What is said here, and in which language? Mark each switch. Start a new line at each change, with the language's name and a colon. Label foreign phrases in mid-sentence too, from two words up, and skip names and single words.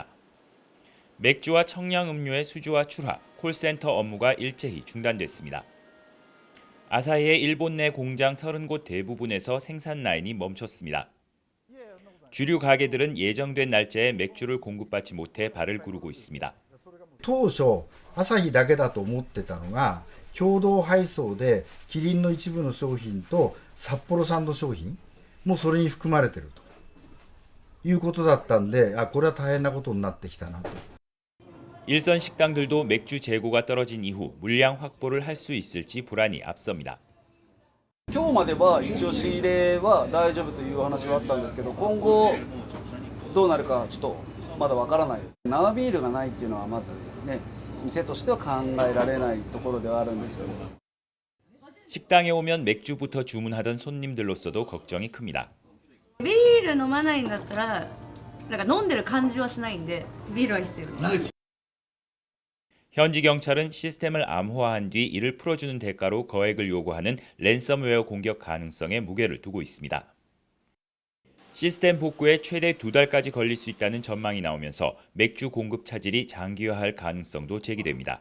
Korean: 맥주와 청량음료의 수주와 출하, 콜센터 업무가 일제히 중단됐습니다. 아사히의 일본 내 공장 30곳 대부분에서 생산 라인이 멈췄습니다. 주류 가게들은 예정된 날짜에 맥주를 공급받지 못해 발을 구르고 있습니다.
Japanese: 当初アサヒだけだと思ってたのが共同配送でキリンの一部の商品と札幌産の商品もそれに含まれているということだったんで、これは大変なことになってきたなと。
Korean: 일선 식당들도 맥주 재고가 떨어진 이후 물량 확보를 할 수 있을지 불안이 앞섭니다.
Japanese: 今日までは一応仕入れは大丈夫というお話はあったんですけど、今後どうなるかちょっとまだわからない。生ビールがないっていうのはまずね、店としては考えられないところではあるんですけど。
Korean: 식당에 오면 맥주부터 주문하던 손님들로서도 걱정이 큽니다.
Japanese: ビール飲まないんだったら、なんか飲んでる感じはしないんで、ビールは必要です。
Korean: 현지 경찰은 시스템을 암호화한 뒤 이를 풀어주는 대가로 거액을 요구하는 랜섬웨어 공격 가능성에 무게를 두고 있습니다. 시스템 복구에 최대 2달까지 걸릴 수 있다는 전망이 나오면서 맥주 공급 차질이 장기화할 가능성도 제기됩니다.